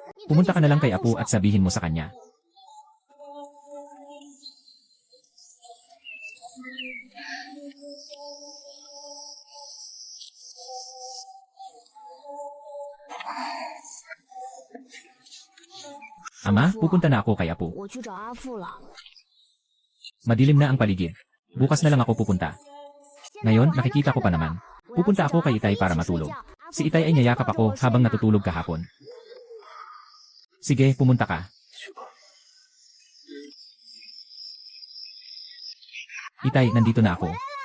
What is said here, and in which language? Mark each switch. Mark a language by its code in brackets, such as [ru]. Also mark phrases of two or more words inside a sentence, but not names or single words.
[tl] Pumunta ka na lang kay Apu at sabihin mo sa kanya. Ama, pupunta na ako kay Apu. [zh] 我去找阿富了。 [tl] Madilim na ang paligid. Bukas na lang ako pupunta. Ngayon, nakikita ko pa naman. Pupunta ako kay Itay para matulog. Si Itay ay niyayakap ako habang natutulog kahapon. Sige, pumunta ka. Itay, nandito na ako.